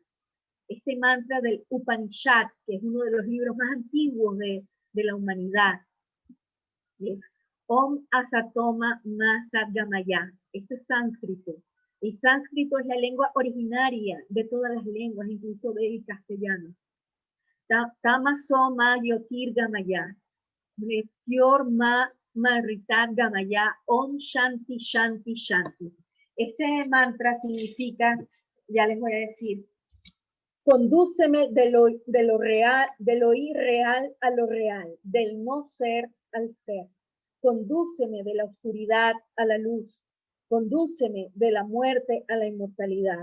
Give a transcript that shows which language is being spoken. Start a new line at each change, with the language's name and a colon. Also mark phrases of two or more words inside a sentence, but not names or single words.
Spanish: Este mantra del Upanishad, que es uno de los libros más antiguos de la humanidad, es
Sanskrit: Om Asatoma Ma Sadgamaya.
Spanish: Este es sánscrito. El sánscrito es la lengua originaria de todas las lenguas, incluso del castellano.
Sanskrit: Tamaso ma yotir gamaya, Mretyor ma maritat gamaya, om shanti shanti shanti.
Spanish: Este mantra significa, ya les voy a decir, condúceme de lo real, de lo irreal a lo real, del no ser al ser. Condúceme de la oscuridad a la luz. Condúceme de la muerte a la inmortalidad.